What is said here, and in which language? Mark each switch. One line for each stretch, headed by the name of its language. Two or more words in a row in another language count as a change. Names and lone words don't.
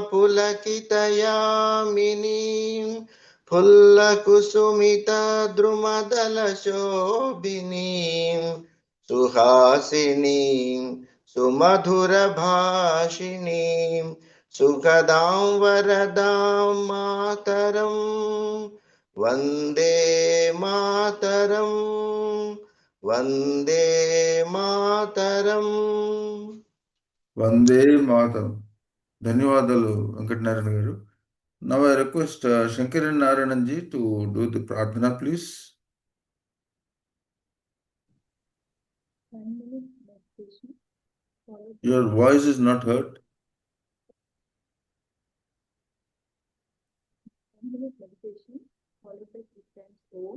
Sanskrit: पुलकितयामिनीं फुल्लकुसुमितद्रुमदलशोभिनीं सुहासिनीं सुमधुरभाषिणीं सुखदां वरदां मातरं वन्दे मातरं वन्दे मातरम् वन्दे मातरम्.
Telugu: ధన్యవాదాలు వెంకటనారాయణ గారు.
English: Now I request Shankaran Narayananji to do the pradhana, please. 1 minute meditation. Your voice is not heard. 1 minute meditation followed by 3 times Om.